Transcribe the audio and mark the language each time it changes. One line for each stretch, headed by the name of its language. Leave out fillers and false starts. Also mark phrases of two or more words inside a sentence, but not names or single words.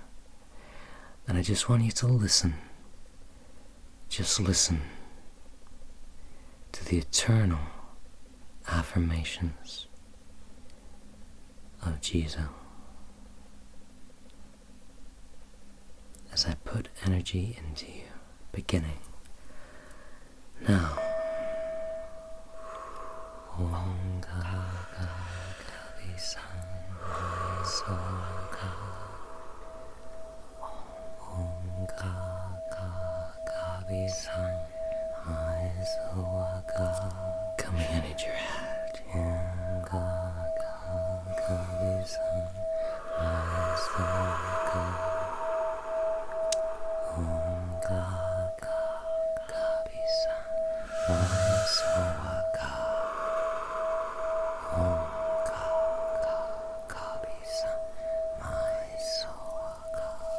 English: And I just want you to listen. Just listen to the eternal affirmations of Jizo as I put energy into you, beginning now.
Sanskrit: Om ga ga ga vi san mai so ga. Om ga ga ga vi san mai so ga.
English: Coming into your head.
Sanskrit: Om ga ga ga vi san mai so ga. Om ga ga ga vi san mai so ga. Om ga ga ga vi san mai so ga.